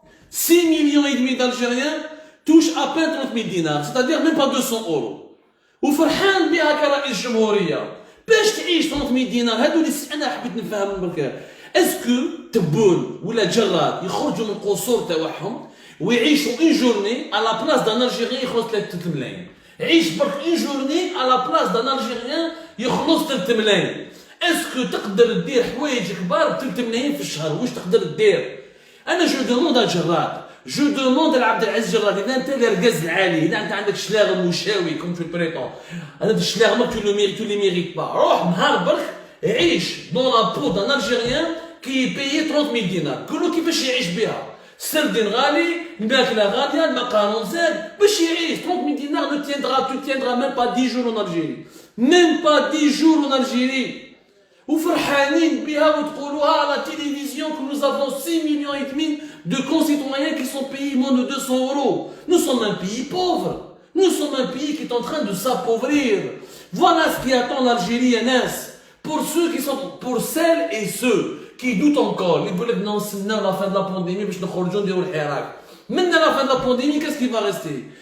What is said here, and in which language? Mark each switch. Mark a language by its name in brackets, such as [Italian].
[French] 6 millions et demi d'Algériens touchent à peine 30 000 dinars c'est-à-dire même pas 200 euros [Arabic] وفرحان بها كرئيس جمهورية باش تعيش 30 000 دينار هادو اللي أنا حبيت نفهم برك اسكو تبون ولا جراد يخرجوا من القصور تاعهم ويعيشوا اون جورني على بلاص دان الجيريان يخرج 3 ملايين عيش برك اون جورني على بلاص دان الجيريان يخلص 3 ملايين. اسكو تقدر دير حوايج كبار ب 3 ملايين في الشهر؟ واش تقدر دير؟ انا جو دوموند ا جراد، جو دوموند لعبد العزيز جراد، اذا انت الركاز العالي، اذا انت عندك شلاغم وشاوي كوم تو بريتون، هذا الشلاغم تو لي ميريت با، روح نهار برك عيش دون لا بو دان الجيريان كي بيي 30000 دينار، كله كيفاش يعيش بها؟ السردين غالي، الماكله غاليه، المقارون زاد، باش يعيش 30000 دينار [French] ne tiendra, tu tiendras même pas 10 jours en Algérie. Même pas 10 jours en Algérie. [Arabic] وفرحانين بها وتقولوها على [French] la télévision que nous avons 6,5 millions de concitoyens qui sont payés moins de 200 euros. Nous sommes un pays pauvre. Nous sommes un pays qui est en train de s'appauvrir. Voilà ce qui attend l'Algérie, Anas. Pour ceux qui sont, pour celles et ceux qui doutent encore, les veulent non, la fin de la pandémie, parce que nous maintenant, à la fin de la pandémie, qu'est-ce qui va rester?